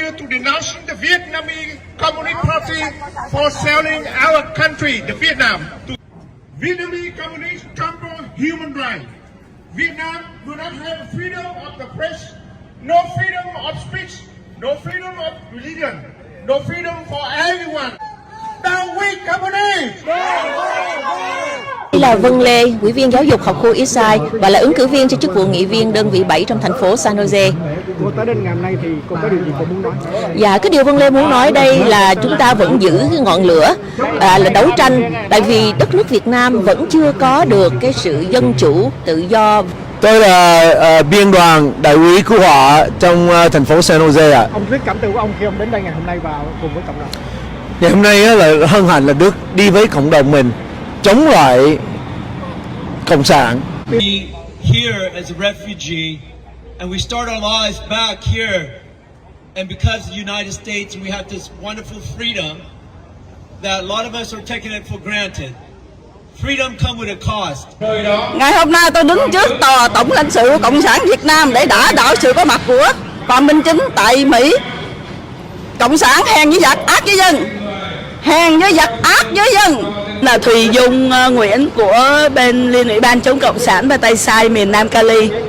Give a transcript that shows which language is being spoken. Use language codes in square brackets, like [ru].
[en] denouncing the Vietnamese Communist Party for selling our country, the Vietnam. Vietnamese communists trample human rights. Vietnam do not have freedom of the press, no freedom of speech, no freedom of religion, no freedom for everyone. Down with communists! [vi] Đây là Vân Lê, ủy viên giáo dục học khu Eastside và là ứng cử viên cho chức vụ nghị viên đơn vị 7 trong thành phố San Jose. Cô tới đến ngày hôm nay thì cô có điều gì cô muốn nói? Dạ, cái điều Vân Lê muốn nói đây là chúng ta vẫn giữ cái ngọn lửa, là đấu tranh, tại vì đất nước Việt Nam vẫn chưa có được cái sự dân chủ, tự do. Tôi là biên đoàn đại úy cứu hỏa trong thành phố San Jose ạ. Ông thuyết cảm tưởng của ông khi ông đến đây ngày hôm nay và cùng với cộng đồng. Ngày hôm nay là hân hạnh là được đi với cộng đồng mình chống lại cộng sản. [en] We here as a refugee, and we start our lives back here, and because of the United States, we have this wonderful freedom that a lot of us are taking it for granted. Freedom comes with a cost. [vi] Ngày hôm nay tôi đứng trước tòa tổng lãnh sự của Cộng sản Việt Nam để đả đảo sự có mặt của Phạm Minh Chính tại Mỹ. Cộng sản hèn với giặc, ác với dân. Hèn với giặc, ác với dân. Là Thùy Dung Nguyễn của bên Liên ủy ban chống Cộng sản và Tây Sai miền Nam Cali.